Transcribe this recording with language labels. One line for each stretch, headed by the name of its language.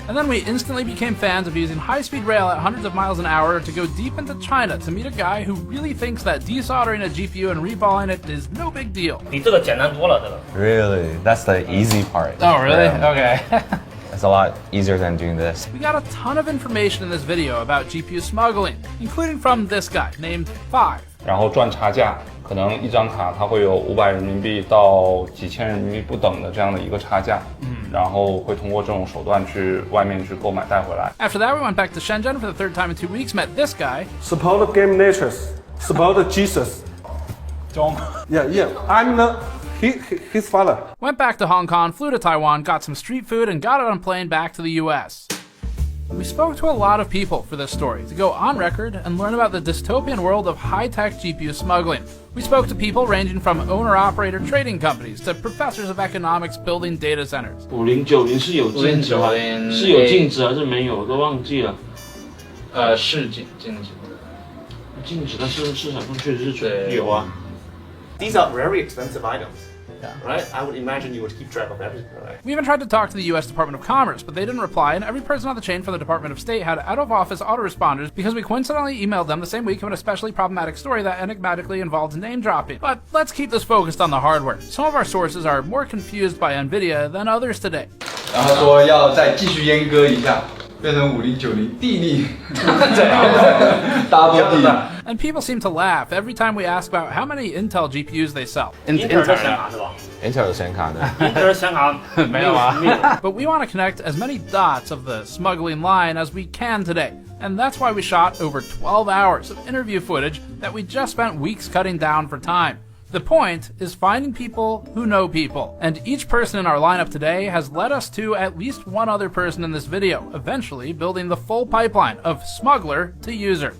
English: And then we instantly became fans of using high-speed rail at hundreds of miles an hour to go deep into China to meet a guy who really thinks that desoldering a GPU and reballing it is no big deal. Really? That's the easy part. Oh, really? Yeah. Okay. It's a lot easier than doing this. We got a ton of information in this video about GPU smuggling, including from this guy named Five.
Chinese: 然后赚差价，可能一张卡它会有500人民币到几千人民币不等的这样的一个差价。然后会通过这种手段去外面去购买带回来。
English: After that, we went back to Shenzhen for the third time in 2 weeks, met this guy. Support game natures. Support Jesus. Don't. Yeah. I'm his father. Went back to Hong Kong, flew to Taiwan, got some street food, and got on a plane back to the US. We spoke to a lot of people for this story to go on record and learn about the dystopian world of high-tech GPU smuggling. We spoke to people ranging from owner-operator trading companies to professors of economics building data centers.
Chinese: 5090是有禁止吗？是有禁止还是没有？我都忘记了。是禁止。禁止，但是市场上确实是有啊。
English: These are very expensive items. Right? I would imagine you would keep track of everything, right? We even tried to talk to the US Department of Commerce, but they didn't reply, and every person on the chain from the Department of State had out-of-office autoresponders because we coincidentally emailed them the same week of an especially problematic story that enigmatically involved name-dropping. But let's keep this focused on the hardware. Some of our sources are more confused by NVIDIA than others today.
Chinese: 然后说要再继续阉割一下，变成5090地利，double地。
English: And people seem to laugh every time we ask about how many Intel GPUs they sell.
Chinese: Intel 的显卡是吧 Intel 有显卡的。？Intel 的显卡没有啊。
English: But we want to connect as many dots of the smuggling line as we can today. And that's why we shot over 12 hours of interview footage that we just spent weeks cutting down for time. The point is finding people who know people, and each person in our lineup today has led us to at least one other person in this video, eventually building the full pipeline of smuggler to user.